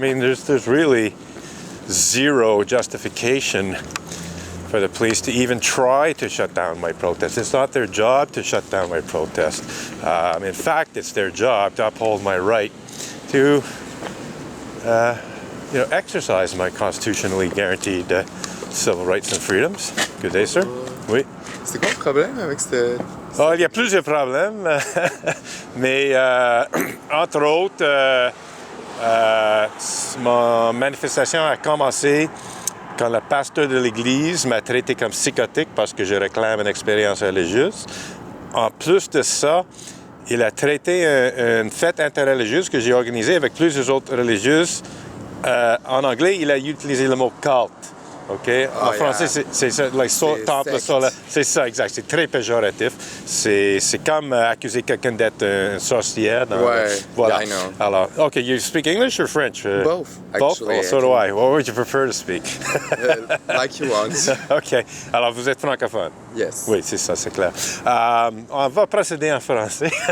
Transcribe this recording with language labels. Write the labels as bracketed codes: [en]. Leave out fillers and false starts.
[en] I mean, there's really zero justification for the police to even try to shut down my protest. It's not their job to shut down my protest. In fact, it's their job to uphold my right to exercise my constitutionally guaranteed civil rights and freedoms. Good day, sir. Oui. [fr] C'est quoi le problème avec cette... Oh, il y a plusieurs problèmes, mais entre autres, ma manifestation a commencé quand le pasteur de l'église m'a traité comme psychotique parce que je réclame une expérience religieuse. En plus de ça, il a traité une fête interreligieuse que j'ai organisée avec plusieurs autres religieuses. En anglais, il a utilisé le mot cult. OK? En français, c'est ça, like, temple solaire. [en] C'est ça, exact. C'est très péjoratif. [fr] C'est comme accuser quelqu'un d'être une sorcière. [en] Voilà. Yeah, I know. Alors, OK, you speak English or French? Both, Both? actually. Oh, so do I. What would you prefer to speak? Like you want. OK. [fr] Alors, vous êtes francophone? [en] Yes. [fr] Oui, c'est ça, c'est clair. On va procéder en français.